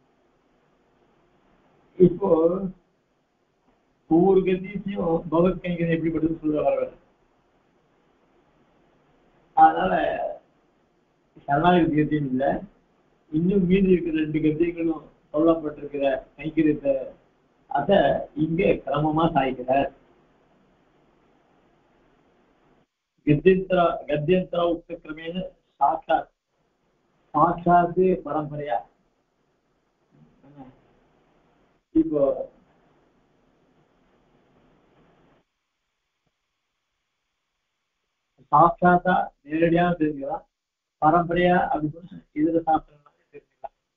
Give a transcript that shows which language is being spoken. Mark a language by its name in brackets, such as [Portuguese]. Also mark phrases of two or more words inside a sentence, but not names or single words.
[Tamil] இப்போ ஒவ்வொரு கத்தியத்தையும் பகவத் கைங்கரியம் எப்படிப்பட்டது சொல்ல வர அதனால சரணாகதி கத்தியம் இல்லை இன்னும் மீதி இருக்கிற 2 கத்தியங்களும் சொல்லப்பட்டிருக்கிற கைங்கரியத்தை அத இங்க கிரமமா சாய்க்கிறார். [Sanskrit] गद्यंतर उक्त क्रमेण साक्षात परंपरिया [Tamil] இப்போ சாட்சாத்தா நேரடியா தெரிஞ்சுக்கலாம் பரம்பரையா அப்படின்னு இதர சாஸ்திரங்களாக தெரிஞ்சுக்கலாம்.